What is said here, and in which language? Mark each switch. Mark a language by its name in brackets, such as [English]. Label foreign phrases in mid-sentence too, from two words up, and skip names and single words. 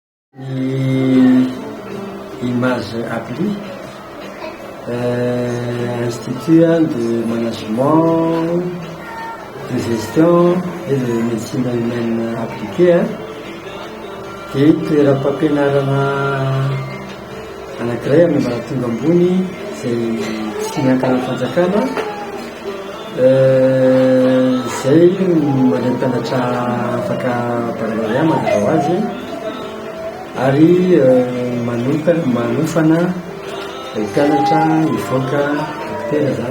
[Malagasy] Image appli, institut de management, de gestion et de médecine humaine appliquée. Dia toeram-pampianarana anankiray amin'ny ambaratonga ambony izay tsy miankina amin'ny fanjakana. Izay mandeha mpianatra afaka baccalauréat mazava ho azy ary manofana mpianatra hivoaka dokotera zany.